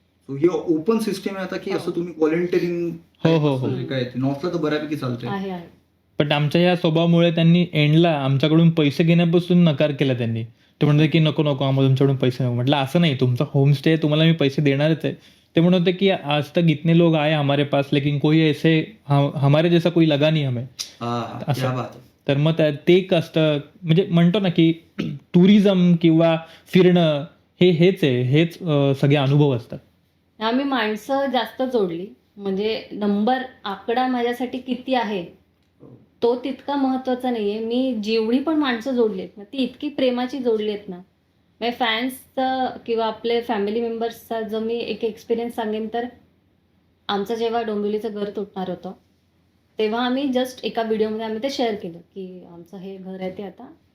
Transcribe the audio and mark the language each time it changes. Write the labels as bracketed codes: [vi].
[mr] So ही open system आहे आता की असं तुम्ही व्हॉलेंटिअरिंग हो, हो, हो. काय नॉर्थला तर बऱ्यापैकी चालतंय. आहे पण आमच्या ह्या स्वभावामुळे त्यांनी एंडला आमच्याकडून पैसे घेण्यापासून नकार केला. त्यांनी ते म्हणतात की नको आम्हाला तुमच्याकडून पैसे नको. म्हटलं असं नाही, तुमचा होमस्टे तुम्हाला मी पैसे देणारच आहे. ते म्हणत होते की [hi] आज तक इतने लोग आए हमारे पास, लेकिन कोई ऐसे हमारे जैसा कोई लगा नहीं हमें. [mr] हा, क्या बात आहे. तर मग ते एक असतं, म्हणजे म्हणतो ना की टुरिझम किंवा फिरणं हेच आहे, हेच सगळे अनुभव असतात. आम्ही माणसं जास्त जोडली, म्हणजे नंबर आकडा माझ्यासाठी किती आहे तो तितका महत्त्वाचा नाहीये. मी जेवढी पण माणसं जोडली आहेत ना, ती इतकी प्रेमाची जोडली आहेत ना, म्हणजे फॅन्सचा किंवा आपले फॅमिली मेंबर्सचा जो मी एक एक्सपिरियन्स सांगेन तर आमचं जेव्हा डोंबिवलीचं घर तुटणार होतं, तेव्हा आम्ही जस्ट एका व्हिडिओमध्ये आम्ही ते शेअर केलं, की आमचं हे घर आहे ते आता